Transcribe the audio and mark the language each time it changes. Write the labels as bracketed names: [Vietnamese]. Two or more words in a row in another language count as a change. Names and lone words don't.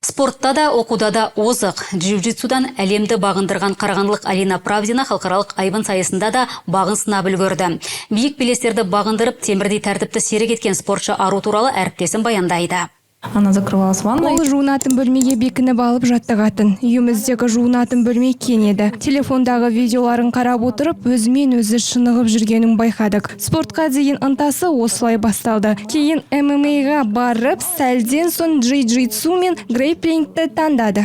[Kazakh] Спортта да, оқуда да озық. Джиу-джитсудан әлемді бағындырған қарағандылық Алина Правдина халықаралық айбын сайысында да бағын сынап үлгерді. Биік белестерді бағындырып, темірдей тәртіпті серік еткен спортшы ару туралы әріптесім баяндайды. [Russian] Она закрывалась ванной. [Kazakh] Ол жуынатын бөлмеге бекініп алып жаттығатын. Үйіміздегі жуынатын бөлме кен еді. Телефондағы видеоларын қарап отырып, өзімен өзі шынығып жүргенін байқадық. Спортқа деген ынтасы осылай басталды. Кейін ММА-ға барып, сәлден соң джиу-джитсу мен грейплингті таңдады.